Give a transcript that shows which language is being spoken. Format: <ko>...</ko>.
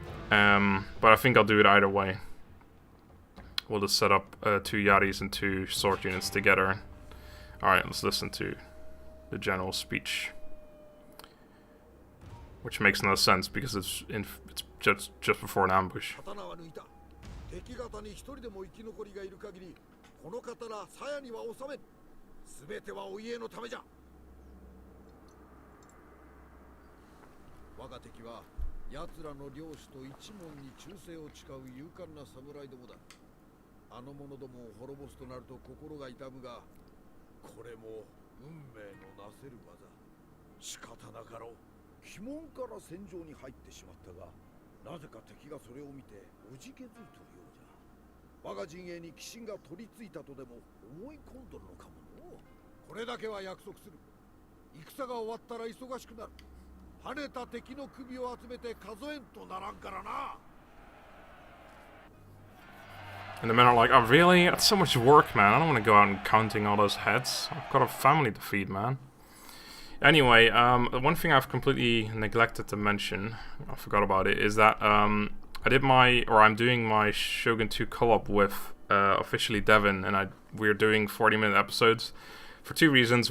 <en>But I think I'll do it either way. We'll just set up 2 Yaris and 2 sword units together. Alright, let's listen to the general speech. which makes no sense because it's just before an ambush.</en> <ja>刀は抜いた。敵方に一人でも生き残りがいる限り、この刀鞘には収めん。すべてはお家のためじゃ。我が敵は奴らの領主と一門に忠誠を誓う勇敢な侍どもだ。あの者どもを滅ぼすとなると心が痛むが、これも運命のなせる技。仕方なかろう。鬼門から戦場に入ってしまったが、なぜか敵がそれを見ておじけづいとるようじゃ。我が陣営に鬼神が取り付いたとでも思い込んどるのかもの。これだけは約束する。戦が終わったら忙しくなる。跳ねた敵の首を集めて数えんとならんからな。</ja> <en>And the men are like, oh really? That's so much work, man. I don't want to go out and counting all those heads. I've got a family to feed, man. Anyway, one thing I've completely neglected to mention, I forgot about it, is that I'm doing my Shogun 2 co-op with officially Devin, and we're doing 40-minute episodes for two reasons.</en>